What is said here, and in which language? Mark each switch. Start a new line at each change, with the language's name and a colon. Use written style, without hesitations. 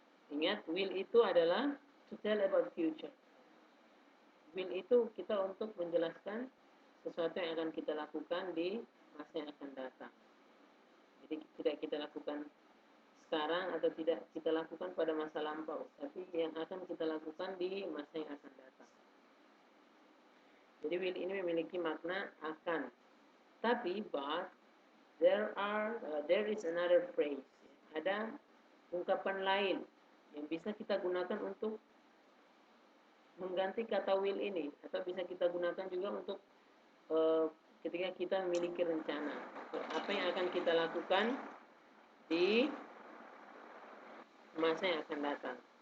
Indonesian: Ingat, will itu adalah
English: to tell about future.
Indonesian: Will itu kita untuk menjelaskan sesuatu yang akan kita lakukan di masa yang akan datang. Jadi tidak kita lakukan sekarang atau tidak kita lakukan pada masa lampau, tapi yang akan kita lakukan di masa yang akan datang. Jadi will ini memiliki makna akan. Tapi
English: there is another phrase.
Indonesian: Ada ungkapan lain yang bisa kita gunakan untuk mengganti kata will ini, atau bisa kita gunakan juga untuk ketika kita memiliki rencana apa yang akan kita lakukan di masa yang akan datang.